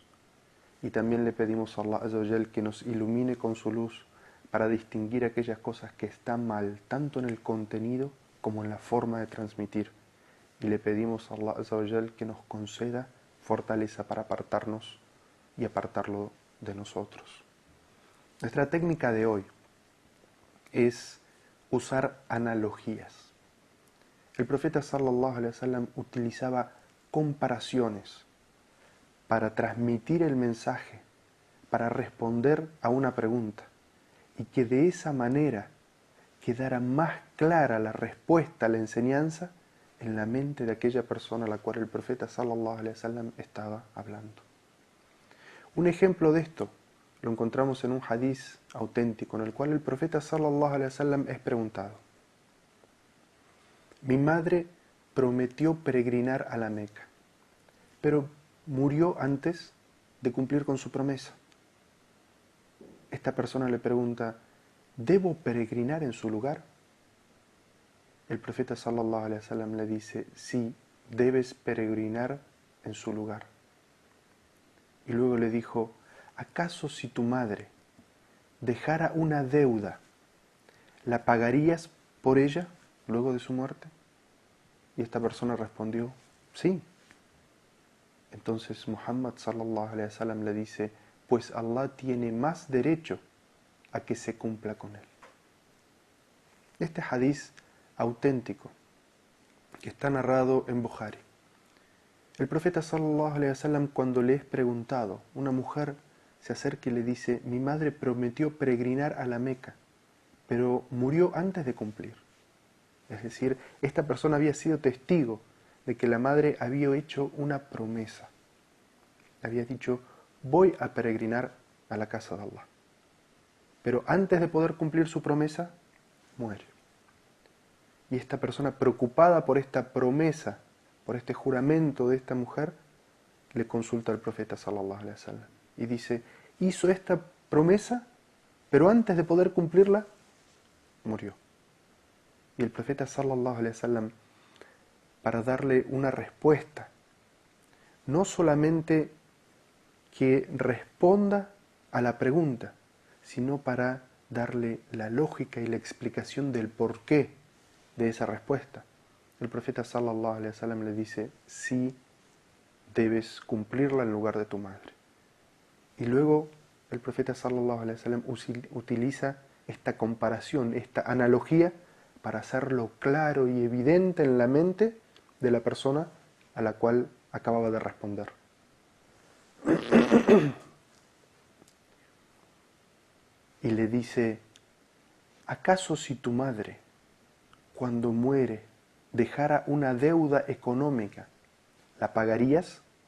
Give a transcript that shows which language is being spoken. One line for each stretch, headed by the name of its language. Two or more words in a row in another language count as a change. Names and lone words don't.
Spanish: Y también le pedimos a
Arabic: الله عز وجل
Spanish: que nos ilumine con su luz para distinguir aquellas cosas que están mal, tanto en el contenido como en la forma de transmitir. Y le pedimos a
Arabic: الله عز وجل
Spanish: que nos conceda fortaleza para apartarnos y apartarlo de nosotros. Nuestra técnica de hoy es usar analogías. El profeta
Arabic: صلى الله عليه وسلم
Spanish: utilizaba comparaciones para transmitir el mensaje, para responder a una pregunta, y que de esa manera quedara más clara la respuesta, la enseñanza, en la mente de aquella persona a la cual el profeta
Arabic: صلى الله عليه وسلم
Spanish: estaba hablando. Un ejemplo de esto lo encontramos en un hadiz auténtico, en el cual el profeta
Arabic: صلى الله عليه وسلم
Spanish: es preguntado: mi madre prometió peregrinar a la Meca, pero murió antes de cumplir con su promesa. Esta persona le pregunta: ¿debo peregrinar en su lugar? El profeta
Arabic: صلى الله عليه وسلم
Spanish: le dice: sí, debes peregrinar en su lugar. Y luego le dijo: ¿acaso si tu madre dejara una deuda, la pagarías por ella luego de su muerte? Y esta persona respondió: sí. Entonces Muhammad
Arabic: صلى الله عليه وسلم
Spanish: le dice: pues Allah tiene más derecho a que se cumpla con él. Este hadiz auténtico que está narrado en Bukhari, el profeta
Arabic: صلى الله عليه وسلم,
Spanish: cuando le es preguntado, una mujer se acerca y le dice: mi madre prometió peregrinar a la Meca, pero murió antes de cumplir. Es decir, esta persona había sido testigo de que la madre había hecho una promesa. Había dicho: voy a peregrinar a la casa de Allah. Pero antes de poder cumplir su promesa, muere. Y esta persona, preocupada por esta promesa, por este juramento de esta mujer, le consulta al profeta
Arabic: صلى الله عليه وسلم
Spanish: y dice: hizo esta promesa, pero antes de poder cumplirla, murió. Y el profeta
Arabic: صلى الله عليه وسلم,
Spanish: para darle una respuesta. No solamente que responda a la pregunta, sino para darle la lógica y la explicación del porqué de esa respuesta. El profeta
Arabic: صلى الله عليه وسلم
Spanish: le dice: sí, debes cumplirla en lugar de tu madre. Y luego el profeta
Arabic: صلى الله عليه وسلم
Spanish: utiliza esta comparación, esta analogía, para hacerlo claro y evidente en la mente de la persona a la cual acababa de responder. Y le dice: ¿acaso si tu madre, cuando muere, dejara una deuda económica, la pagarías?